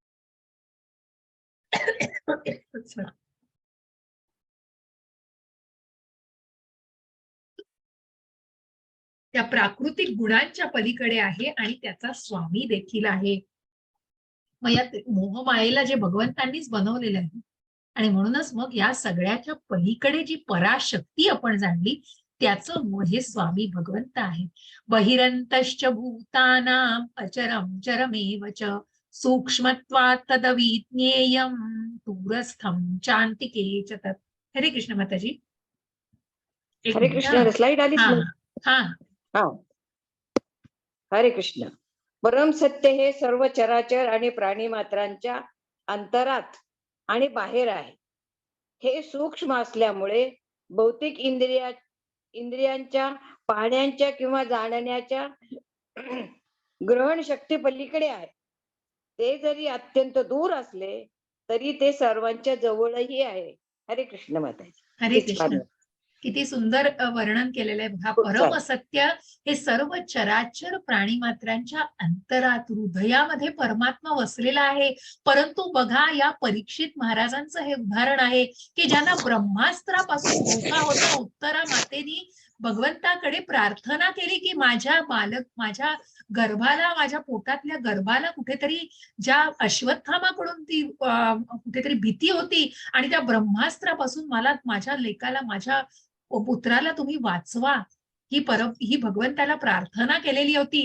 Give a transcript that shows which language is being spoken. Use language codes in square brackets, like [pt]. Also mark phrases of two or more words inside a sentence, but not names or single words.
[mr] त्या प्राकृतिक गुणांच्या पलीकडे आहे आणि त्याचा स्वामी देखील आहे. मग या मोहमायेला जे भगवंतांनीच बनवलेलं आहे. आणि म्हणूनच मग या सगळ्याच्या पलीकडे जी पराशक्ती आपण जाणली, त्याचं हे स्वामी भगवंत आहे. [sa] बहिरंतश्च भूतानां अचरं चरमेव च सूक्ष्मत्वात् तदविज्ञेयं दूरस्थं चान्तिके च तत्. [mr] हरे कृष्ण माताजी. हरे कृष्ण. स्लाइड आलीच हा नाही. हा हा. हरे कृष्ण. परम सत्य हे सर्व चराचर आणि प्राणी मात्रांच्या अंतरात आणि बाहेर आहे. हे सूक्ष्म असल्यामुळे भौतिक इंद्रियांच्या पाहण्याच्या किंवा जाणण्याच्या ग्रहण शक्ती पलीकडे आहे. ते जरी अत्यंत दूर असले तरी ते सर्वांच्या जवळही आहे. हरे कृष्ण माताजी. हरे कृष्ण. किती सुंदर वर्णन केलेलं आहे. हा खूप छान. परम असत्य हे सर्व चराचर प्राणी मात्रांच्या अंतरात हृदयामध्ये परमात्मा वसलेला आहे. परंतु बघा, या परीक्षित महाराजांचं हे उदाहरण आहे की ज्यांना ब्रह्मास्त्रापासून धोका होता, उत्तरा मातेनी भगवंताकडे प्रार्थना केली की माझ्या गर्भाला, माझ्या पोटातल्या गर्भाला कुठेतरी ज्या अश्वत्थामाकडून ती कुठेतरी भीती होती आणि त्या ब्रह्मास्त्रापासून मला, माझ्या लेकाला, माझ्या पुत्राला तुम्ही वाचवा, ही भगवंताला प्रार्थना केलेली होती.